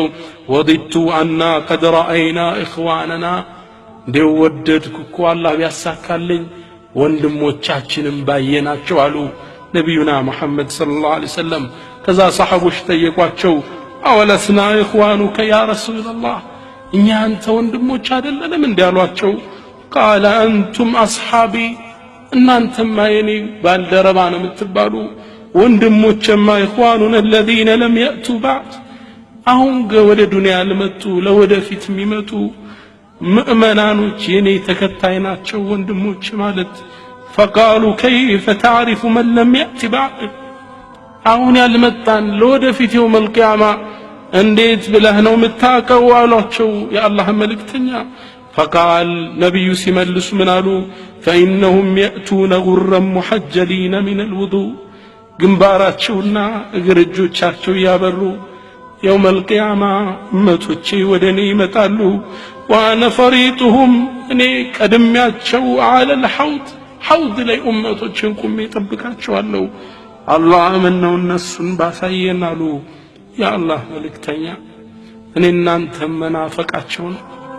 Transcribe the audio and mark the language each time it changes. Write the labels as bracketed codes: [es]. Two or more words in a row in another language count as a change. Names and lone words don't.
[ar] وددت أنا قد رأينا إخواننا፣ [am] እንደው ወደድኩ እኮ አላህ ቢያሳካልኝ ወንድሞቻችንን ባየናቸው አሉ ነቢዩና ሙሐመድ [ar] صلى الله عليه وسلم። [am] ከዛ ሰሃቦች ጠየቋቸው፣ [ar] أولسنا إخوانك يا رسول الله፣ [am] እኛ አንተ ወንድሞች አይደለንም እንዴ አሏቸው። [ar] قال أنتم أصحابي፣ [am] እናንተማ የኔ ባልደረባ ነው የምትባሉ፣ ወንድሞችማ [ar] إخواننا الذين لم يأتوا بعد፣ [am] አሁን ወደ ዱንያ ለመጡ ለወደፊት የሚመጡ ምእመናኖች የኔ ተከታይ ናቸው ወንድሞች ማለት። [ar] فقالوا كيف تعرف من لم يأت بعد، [am] አሁን ያልመጣን ለወደፊት [ar] يوم القيامة [am] እንዴት ብለህ ነው የምታውቀው አሏቸው የአላህ መልእክተኛ። فقال ነብዩ ሲመልሱ ምን አሉ? [ar] فإنهم يأتون غرا محجلين من الوضوء፣ [am] ግንባራቸውና እግር እጆቻቸው ያበሩ [ar] يوم القيامة [am] እመቶቼ ወደኔ ይመጣሉ። [ar] وانا فريطهم [am] እኔ ቀድሚያቸው [ar] على الحوض፣ [am] ሐውድ ላይ እመቶችን ቆሜ እጠብቃቸዋለሁ። አላህ ምን ነው እነሱን ባሳየን አሉ የአላህ መልእክተኛ። እኔ እናንተ መናፈቃቸው ነው